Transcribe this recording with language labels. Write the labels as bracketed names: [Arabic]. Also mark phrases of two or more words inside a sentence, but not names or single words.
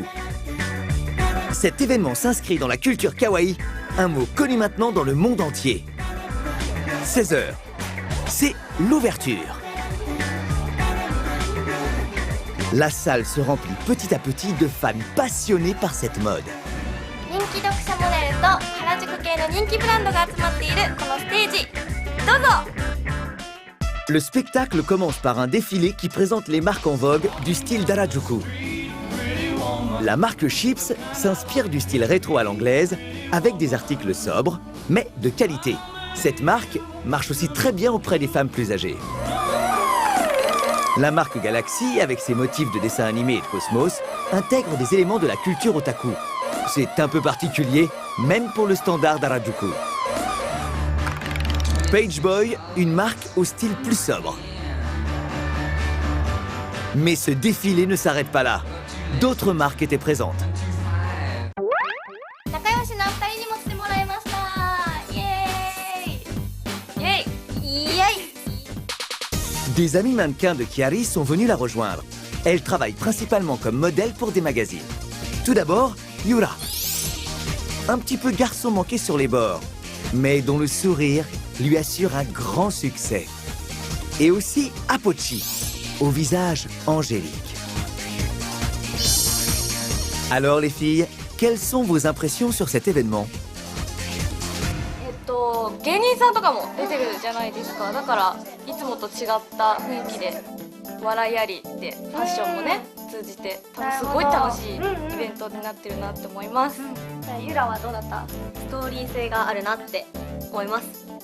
[French] Cet événement s'inscrit dans la culture kawaii, un mot connu maintenant dans le monde entier. 16h, c'est l'ouverture. La salle se remplit petit à petit de fans passionnés par cette mode. [Japanese] 人気読者モデルと原宿系の人気ブランドが集まっているこのステージ、どうぞ。 [French] Le spectacle commence par un défilé qui présente les marques en vogue du style d'Harajuku. La marque Chips s'inspire du style rétro à l'anglaise avec des articles sobres, mais de qualité. Cette marque marche aussi très bien auprès des femmes plus âgées. La marque Galaxy, avec ses motifs de dessins animés et de cosmos, intègre des éléments de la culture otaku. C'est un peu particulier, même pour le standard d'Harajuku. Page Boy, une marque au style plus sobre. Mais ce défilé ne s'arrête pas là. D'autres marques étaient présentes. [Japanese] 仲良しな2人にも来てもらいました。イエーイイエーイイエーイ。 [French] Des amis mannequins de Chiari sont venus la rejoindre. Elle travaille principalement comme modèle pour des magazines. Tout d'abord, Yura. Un petit peu garçon manqué sur les bords, mais dont le sourire lui assure un grand succès. Et aussi Apochi, au visage angélique. Alors les filles, quelles sont vos impressions sur cet événement? [Japanese] 芸人さんとかも出てるじゃないですか。だからいつもと違った雰囲気で笑いありでファッションもね通じて多分すごい楽しいイベントになってるなって思います。じゃあゆらはどうだった？ストーリー性があるなって思います。